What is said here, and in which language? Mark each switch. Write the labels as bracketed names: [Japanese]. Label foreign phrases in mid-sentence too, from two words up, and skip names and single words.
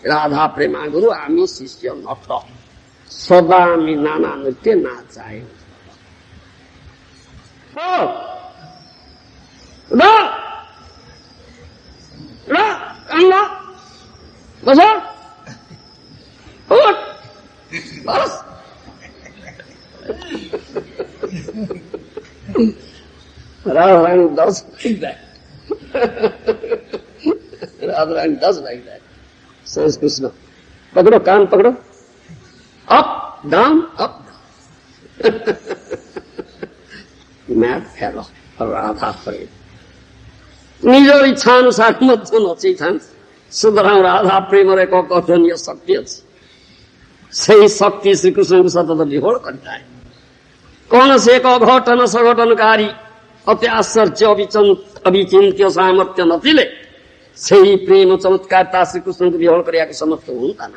[Odia] ରାଧା ପ୍ରେମା ଗୁରୁ ଆମେ ଶିଷ୍ୟ ନଟ, ସଦା ଆମେ ନାନା ନୃତ୍ୟ ନାଚାଏ। ବସ ବସ [English] Radharani does like that. Radharani does like that. Says Krishna. [Hindi] पकड़ो, कान पकड़ो. [English] Up, down, up, down. Mad fellow, [Odia] ରାଧା ପ୍ରେମ. ନିଜର ଇଚ୍ଛା ଅନୁସାରେ ମଧ୍ୟ ନଚେଇଥାନ୍ତି। ସୁତରାଂ ରାଧା ପ୍ରେମର ଏକ ଅକଥନୀୟ ଶକ୍ତି ଅଛି। ସେହି ଶକ୍ତି ଶ୍ରୀକୃଷ୍ଣଙ୍କୁ ସତତ ବିହୋଳ କରିଥାଏ। କୌଣସି ଏକ ଅଘଟନ ସଘଟନକାରୀ ଅତି ଆଶ୍ଚର୍ଯ୍ୟ ଅବିଚିନ୍ତ୍ୟ ସାମର୍ଥ୍ୟ ନଥିଲେ ସେହି ପ୍ରେମ ଚମତ୍କାରିତା ଶ୍ରୀକୃଷ୍ଣଙ୍କୁ ବିହୋଳ କରିବାକୁ ସମର୍ଥ ହୁଅନ୍ତା ନା।